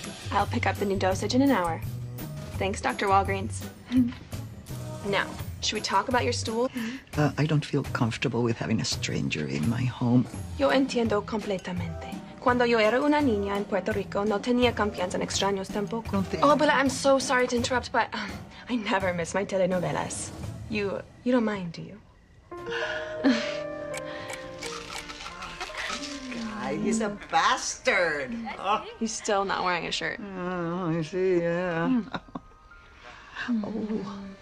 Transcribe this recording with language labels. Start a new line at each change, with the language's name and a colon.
English: I'll pick up the new dosage in an hour. Thanks, Dr. Walgreens. Now, should we talk about your stool? I don't feel comfortable with having a stranger in my home.
Spanish: Yo entiendo completamente. Cuando yo era una niña en Puerto Rico, no tenía confianza en extraños tampoco.
English: Oh, but I'm so sorry to interrupt, but I never miss my telenovelas. You don't mind, do you? God, he's a bastard. Oh. He's still not wearing a shirt. Oh, I see, yeah. Oh.